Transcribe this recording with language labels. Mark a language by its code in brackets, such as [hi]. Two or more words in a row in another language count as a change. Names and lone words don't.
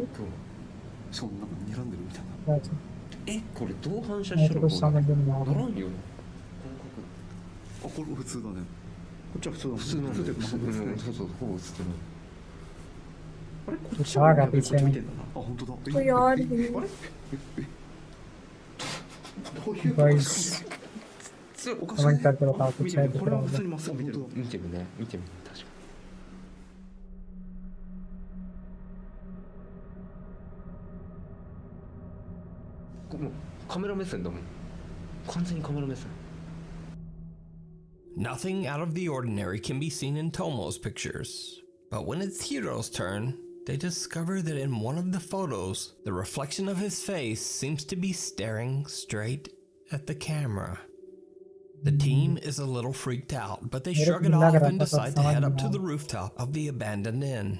[ja] しかもなんか睨んでるみたいな。これ同反射しろ。ならんよ。これ普通だね。こっちは普通だ。普通なんだよ。そう、ほぼ映ってる。あれこっちはこっち見てんだな。あ、本当だ。 [hi] कोई और भी। [ja] あれどういうこと [hi] गाइस [ja] おかしい。 [hi] कमेंट करके बताओ कुछ है दिख [ja] これ [hi] रहा [ja] は普 [hi] होगा। [ja] 通にまっすぐ見てる。見てるね。確かに。もうカメラ目線だもん。完全にカメラ目線。 [en] Nothing out of the ordinary can be seen in Tomo's pictures, but when it's Hiro's turn, they discover that in one of the photos, the reflection of his face seems to be staring straight at the camera. The team is a little freaked out, but they shrug it off and decide to head up to the rooftop of the abandoned inn.